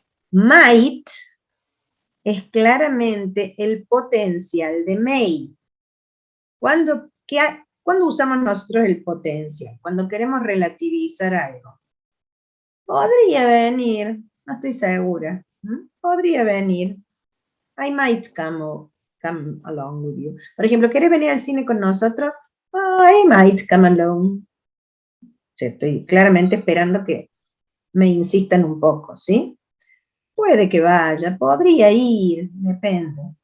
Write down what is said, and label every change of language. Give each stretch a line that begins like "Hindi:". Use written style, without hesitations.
Spanish: Might es claramente el potencial de may. ¿Cuándo usamos nosotros el potencial? Cuando queremos relativizar algo. Podría venir, no estoy segura. Podría venir.
English: I might come along with you.
Spanish: Por ejemplo, ¿quieres venir al cine con nosotros?
English: I might come along.
Spanish: O sea, estoy claramente esperando que me insistan un poco, ¿sí? Puede que vaya, podría ir, depende.